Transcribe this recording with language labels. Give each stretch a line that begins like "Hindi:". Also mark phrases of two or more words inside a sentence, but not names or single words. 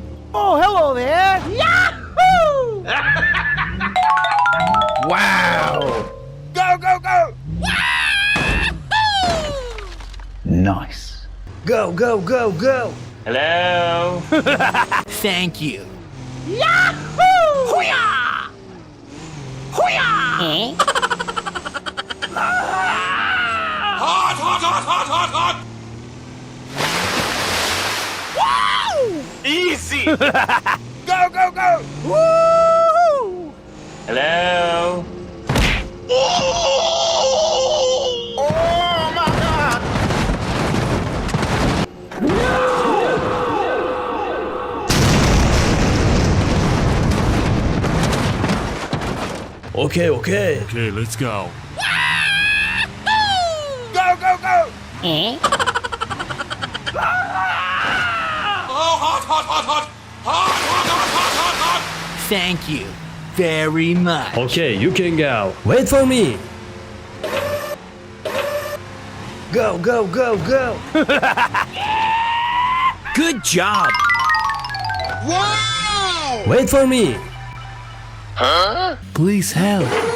English: Oh, hello there. Yahoo! Wow. Go, go, go! Nice. Go, go, go, go. Hello. Thank you. Eh? Hot, hot, hot, hot, hot, hot! Easy. Go, go, go! Woo! Hello. Oh my God! Okay, okay. Okay, let's go. Go, go, go! Eh? Oh, hot, hot, hot, hot! Hot, hot, hot, hot, hot, hot! Thank you very much. Okay, you can go. Wait for me. Go, go, go, go. Good job. Wow! Wait for me. Please help.